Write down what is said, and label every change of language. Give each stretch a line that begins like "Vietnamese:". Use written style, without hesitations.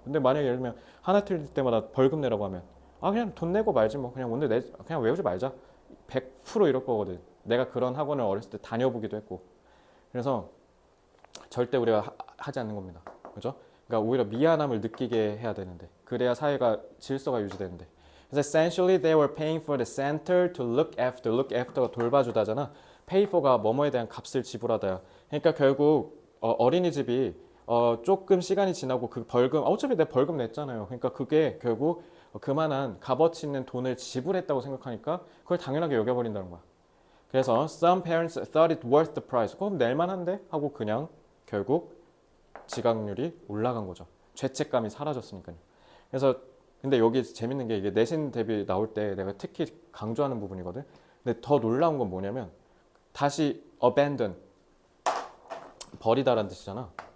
Korean: 근데 만약에 예를 들면 하나 틀릴 때마다 벌금 내라고 하면 아 그냥 돈 내고 말지 뭐 그냥 오늘 그냥 외우지 말자. 100% 이럴 거거든. 내가 그런 학원을 어렸을 때 다녀보기도 했고. 그래서 절대 우리가 하지 않는 겁니다. 그죠? 그러니까 오히려 미안함을 느끼게 해야 되는데 그래야 사회가 질서가 유지되는데. 그래서
English: essentially they were paying for the center to look after.
Korean: look after가 돌봐주다잖아. pay for가 뭐뭐에 대한 값을 지불하다야. 그러니까 결국 어린이집이 조금 시간이 지나고 그 벌금 어차피 내 벌금 냈잖아요. 그러니까 그게 결국 그만한 값어치 있는 돈을 지불했다고 생각하니까 그걸 당연하게 여겨버린다는 거야. 그래서
English: some parents thought it worth the price.
Korean: 그럼 낼만한데 하고 그냥 결국 지각률이 올라간 거죠. 죄책감이 사라졌으니까요. 그래서 근데 여기 재밌는 게 이게 내신 대비 나올 때 내가 특히 강조하는 부분이거든. 근데 더 놀라운 건 뭐냐면 다시 abandon 버리다라는 뜻이잖아.